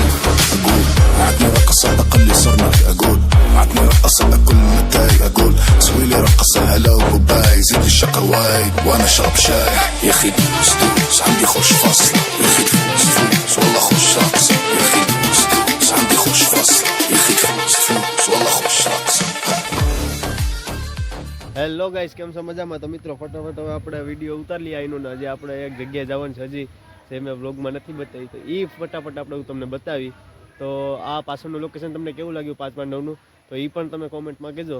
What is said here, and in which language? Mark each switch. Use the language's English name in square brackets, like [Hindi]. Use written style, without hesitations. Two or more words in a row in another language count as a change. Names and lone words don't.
[Arabic] اقول عدني رقصة اقل صرنا اقول عدني رقصة اكل متاي اقول سوي لي رقصة هلا وباي زيد الشقة وايد وانا اشرب شاي يا اخي دوس دوس عندي خوش فصل يا اخي تفوز تفوز والله خوش رقص يا اخي دوس دوس عندي خوش فصل يا اخي تفوز تفوز والله خوش رقص. [Gujarati] હેલો ગાઈસ, કેમ છો? મજામાં? તો મિત્રો ફટાફટ હવે આપણે વિડીયો ઉતારી લઈએ આઈનો ને. હજી આપણે એક જગ્યાએ જવાનું છે હજી જે મેં વ્લોગમાં નથી બતાવી. તો એ ફટાફટ આપણે હું તમને બતાવી. તો આ પાછળનું લોકેશન તમને કેવું લાગ્યું 5 પાંડવનું તો એ પણ તમે કોમેન્ટમાં કહેજો.